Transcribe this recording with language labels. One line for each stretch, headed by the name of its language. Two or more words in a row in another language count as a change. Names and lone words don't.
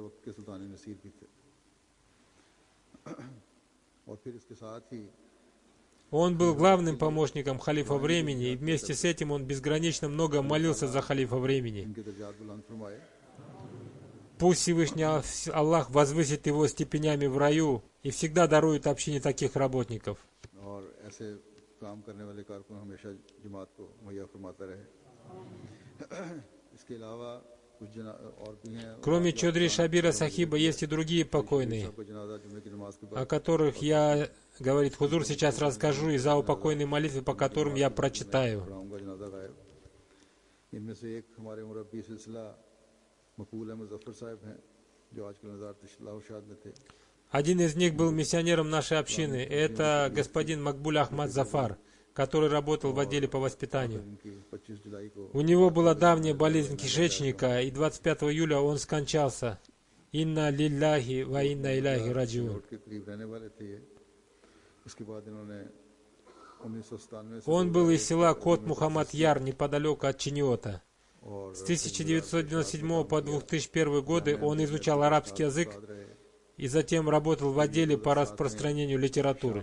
Russian: Он был главным помощником халифа времени, и вместе с этим он безгранично много молился за халифа времени. Пусть Всевышний Аллах возвысит его степенями в раю и всегда дарует общине таких работников.
Urdu: کام کرنے والے کارکن ہمیشہ جماعت کو مہیا فرماتا رہے. اس کے علاوہ کچھ اور بھی ہیں.
Russian: Кроме Чодри Шабира Сахиба есть и другие покойные, о которых я, говорит Хузур, сейчас расскажу, и за упокойные молитвы, по которым я прочитаю.
Urdu: ان میں سے ایک ہمارے مربی سلسلہ مقبول احمد ظفر صاحب ہیں، جو آج کل نظارت لاہوشاد میں تھے.
Russian: Один из них был миссионером нашей общины. Это господин Макбуль Ахмад Зафар, который работал в отделе по воспитанию. У него была давняя болезнь кишечника, и 25 июля он скончался.
Arabic: إنا لله وإنا إليه راجعون.
Russian: Он был из села Кот Мухаммад Яр, неподалеку от Чиниота. С 1997 по 2001 годы он изучал арабский язык и затем работал в отделе по распространению литературы.